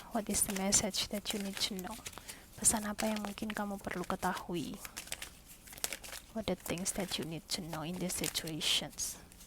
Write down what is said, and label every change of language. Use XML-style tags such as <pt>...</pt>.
<en>What is the message that you need to know?</en> <id>Pesan apa yang mungkin kamu perlu ketahui?</id> <en>What are the things that you need to know in these situations?</en>